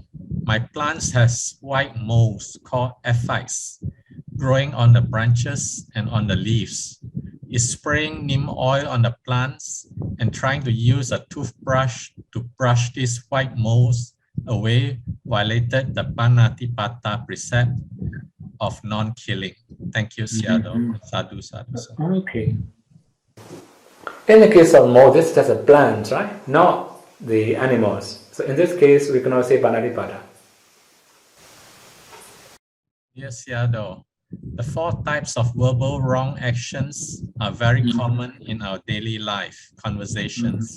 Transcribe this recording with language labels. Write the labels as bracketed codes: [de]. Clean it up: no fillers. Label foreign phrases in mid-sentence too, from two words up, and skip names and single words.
[en] My plants has white molds called aphids growing on the branches and on the leaves. Is spraying neem oil on the plants and trying to use a toothbrush to brush these white molds away violated the Panatipata precept of non-killing. Thank you, [pi] Sayadaw. Sadhu, sadhu, sadhu. [en] Okay. In the case of mold, this is just a plant, right? Not the animals. So in this case, we cannot say Panatipata. Yes, Sayadaw. The 4 types of verbal wrong actions are very common in our daily life conversations.